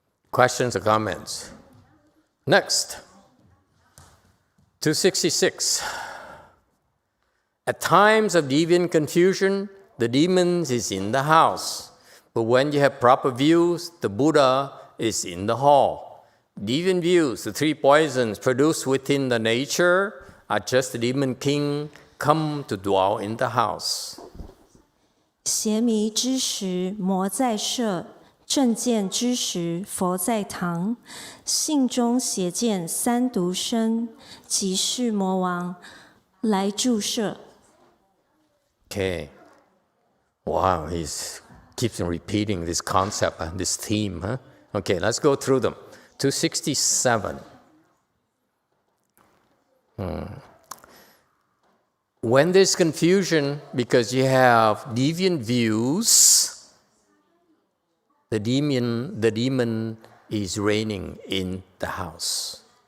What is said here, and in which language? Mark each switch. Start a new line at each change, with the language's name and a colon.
English: Questions or comments? Next, 266. At times of deviant confusion, the demons is in the house. But when you have proper views, the Buddha is in the hall. Deviant views, the three poisons produced within the nature, are just the demon king come to dwell in the house.
Chinese: 邪迷之时，魔在舍；正见之时，佛在堂。性中邪见三毒生，即是魔王来住舍。
English: Okay. Wow, he keeps repeating this concept and this theme, huh? Okay, let's go through them. 267. When there's confusion because you have deviant views, the demon is reigning in the house.